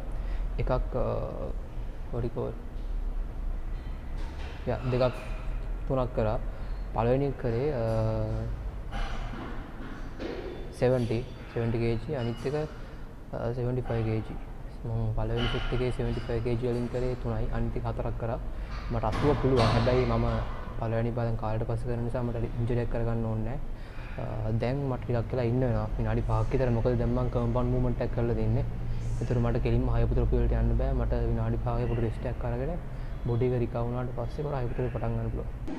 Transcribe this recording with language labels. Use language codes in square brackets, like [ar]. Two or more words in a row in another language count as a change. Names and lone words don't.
[si] එකක් [en] what do you call [si] දෙකක් 3ක් කරා. පළවෙනි එක කරේ 70 kg අනිත් එක 75 kg. මම පළවෙනි සෙට් එකේ 75 kg වලින් කරේ 3යි. අනිත් එක 4ක් කරා. මට 80 පුළුවන්. හැබැයි මම පළවෙනි පාරෙන් කාලයට පස්සේ කරන නිසා මට ඉන්ජරි එකක් කරගන්න ඕනේ නැහැ. දැන් මට ටිකක් වෙලා ඉන්න වෙනවා. විනාඩි 5ක් විතර. මොකද දැන් මම [en] compound movement [si] එකක් කරලා තින්නේ. ඒතර මට කෙලින්ම hypertrophy වලට යන්න බෑ. මට විනාඩි 5ක පොඩි rest එකක් අරගෙන body එක recover වුණාට පස්සේ මට hypertrophy පටන් ගන්න පුළුවන්.